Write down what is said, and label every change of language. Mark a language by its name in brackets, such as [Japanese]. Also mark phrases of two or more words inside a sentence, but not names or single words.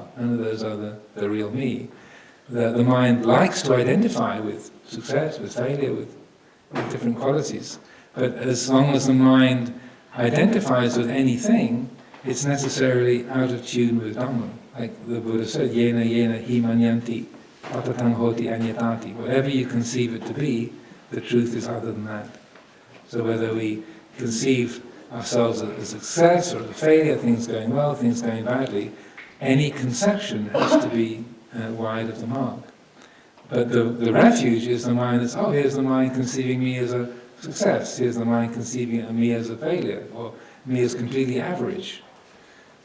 [English] None of those are the real me. The mind likes to identify with success, with failure, with different qualities. But as long as the mind identifies with anything, it's necessarily out of tune with Dhamma. Like the Buddha said, [Pali] yena hi manyanti, patatang hoti anyatati. [English] Whatever you conceive it to be, the truth is other than that. So whether we conceive ourselves as a success or as a failure, things going well, things going badly, any conception has to be wide of the mark. But the refuge is the mind that's, here's the mind conceiving me as a success, here's the mind conceiving me as a failure, or me as completely average.